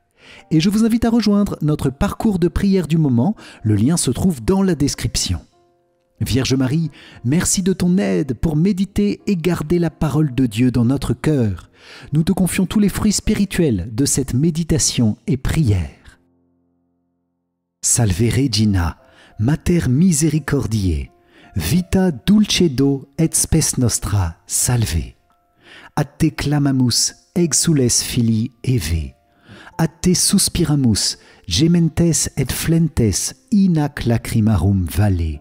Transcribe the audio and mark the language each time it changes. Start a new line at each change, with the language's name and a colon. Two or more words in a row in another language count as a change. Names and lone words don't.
French: Et je vous invite à rejoindre notre parcours de prière du moment. Le lien se trouve dans la description. Vierge Marie, merci de ton aide pour méditer et garder la parole de Dieu dans notre cœur. Nous te confions tous les fruits spirituels de cette méditation et prière.
Latin: Salve Regina, Mater misericordiae, vita dulcedo et spes nostra, salve. A te clamamus, exules filii Eve. A te suspiramus, gementes et flentes, in ac lacrimarum vale.